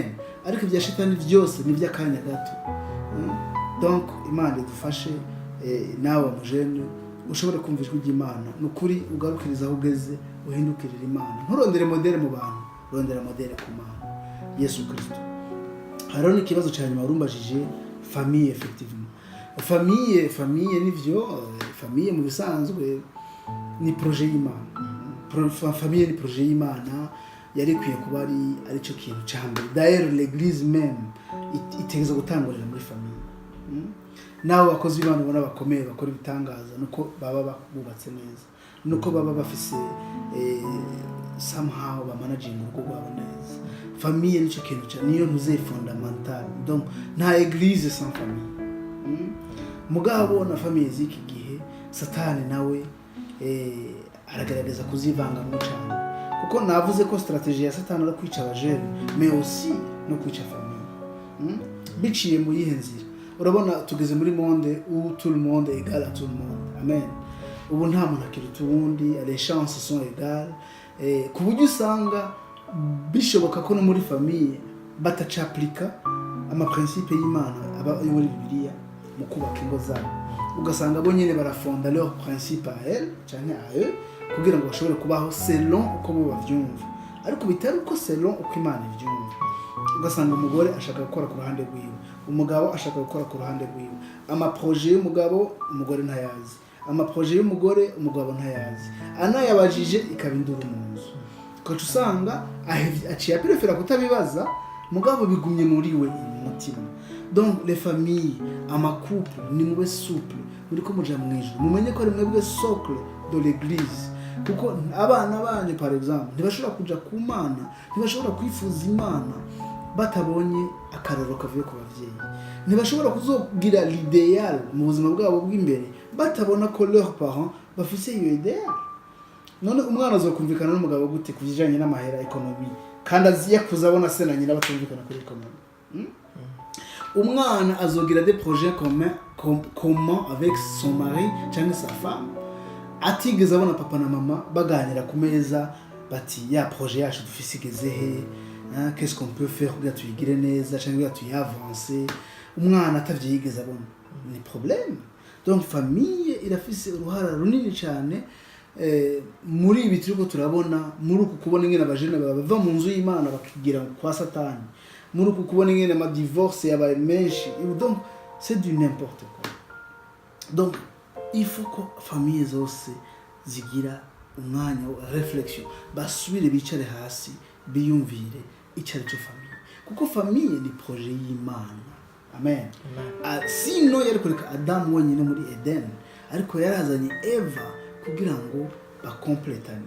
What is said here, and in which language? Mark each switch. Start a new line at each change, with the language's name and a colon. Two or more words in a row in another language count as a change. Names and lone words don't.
Rundi: Ariko ibya shetani byose ni by'akanya gato. Donc Imana idufashe nawe wa mujene ushobore kumva ijwi ry'Imana, nukuri ugarukiriza aho ugeze, uhindukirira Imana. Nturondere modele mu bantu, rondera modele ku Mana Yesu Kristo. Hariho n'ikibazo cyane warumbajije famille. Effectivement famille nivyo, famille mu bisanzwe ni projet y'Imana. Famille ni projet y'Imana, yari kwiye kuba ari cyo kintu cyambere.
French: D'ailleurs l'église même
Rundi: itegeza gutangurira muri famille. Nawe bakozi b'Imana ubona bakomeye bakora ibitangaza nuko baba bubatse neza, nuko baba bafise somehow ba managing urugo rwabo neza. Famille nicyo kintu cyane, niyo ntuze fondamental.
French: Donc nta église sans famille.
Rundi: Mugabo na famille z'iki gihe Satani nawe aragerageza kuzivanga mu cyane, kuko navuze ko strategie ya Satani ari kwica abajene
French: mais aussi
Rundi: no kwica famille. Biciye mu yihe nzira? Urabona tugeze muri
French: monde où tout le monde est égal à tout le monde. Amen.
Rundi: Ubu nta muntu akiruta uwundi,
French: les chances sont égales.
Rundi: Ku buryo usanga bishoboka ko no muri famille batacaplika amaprincipe y'Imana aba yo muri Bibiliya mu kubaka ingo zabo. Ugasanga bo nyene barafonda
French: leur principe à elle
Rundi: cyane
French: à eux
Rundi: kugira ngo bashobore kubaho selon uko bo bavyumva, ariko bitari uko selon uko Imana ivyumva. Ugasanga umugore ashaka gukora ku ruhande rwiwe, umugabo ashaka gukora ku ruhande rwiwe. Amaprojet y'umugabo umugore ntayazi, amaprojet y'umugore umugabo ntayazi, anayabajije ikabindura mu nzu. Kuko usanga aciye prefera kutabibaza, mugabo bigumye muri we umutima.
French: Donc les familles, couple,
Rundi: ni mube souple, muri ko muja mwijuru. Mumenye ko ari mwebwe
French: socle de l'église.
Rundi: Kuko abana banyu par exemple ntibashobora kuja ku Mana, ntibashobora kwifuza Imana batabonye akararo kavuye ku bavyeyi. Ntibashobora kuzogira l'idéal mu buzima bwabo bw'imbere batabona ko
French: leurs parents
Rundi: bafise iyo idéal. None umwana azokumvikana n'umugabo gute kujijanye n'amahera economie kandi aziye kuzabona se na nyina batumvikana kuri economie? Umwana azogira
French: des projets communs avec son mari cyangwa sa femme,
Rundi: atigeze abona papa na mama baganira ku meza bati ya projet yacu dufise igeze he,
French: qu'est-ce qu'on peut faire
Rundi: kugira tuyigire neza cyangwa tuyavancer. Umwana atavye yigeze abona, ni problème. Donc famille irafise uruhara runini cyane muri ibi turiko turabona, muri uku kubona ingene abajene bava mu nzu y'Imana bakigira kwa Satani, muri uku kubona ingene ama divorce yabaye menshi.
French: Donc c'est du n'importe quoi. Donc il faut que
Rundi: famille zose zigira umwanya wa réflexion, basubire bicare hasi biyumvire icari cyo famille, kuko famille ni projet y'Imana. Amen. Sino yari kureka Adam wenyine muri Eden, ariko yarazanye Eva kugira ngo bakompletane.